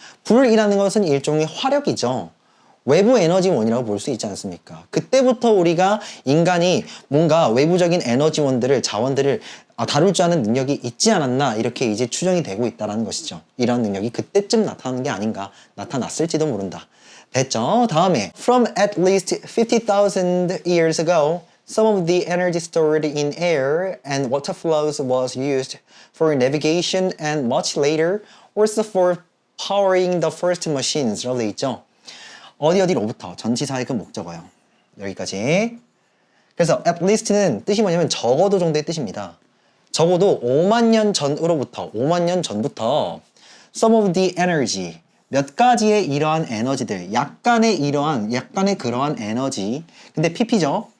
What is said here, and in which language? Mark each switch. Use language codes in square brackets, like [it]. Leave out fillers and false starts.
[ko] 불이라는 것은 일종의 화력이죠. 외부 에너지원이라고 볼 수 있지 않습니까? 그때부터 우리가 인간이 뭔가 외부적인 에너지원들을, 자원들을 다룰 줄 아는 능력이 있지 않았나 이렇게 이제 추정이 되고 있다는 것이죠. 이런 능력이 그때쯤 나타나는 게 아닌가, 나타났을지도 모른다. 됐죠? [en] 다음에 From at least 50,000 years ago, some of the energy stored in air and water flows was used for navigation and much later also for powering the first machines [ko] 라고 돼 있죠. 어디로부터 전치사의 그 목적어요. 여기까지. 그래서 at least는 뜻이 뭐냐면 적어도 정도의 뜻입니다. 적어도 5만 년 전으로부터, 5만 년 전부터 [en] some of the energy, [ko] 몇 가지의 이러한 에너지들, 약간의 그러한 에너지, 근데 pp죠?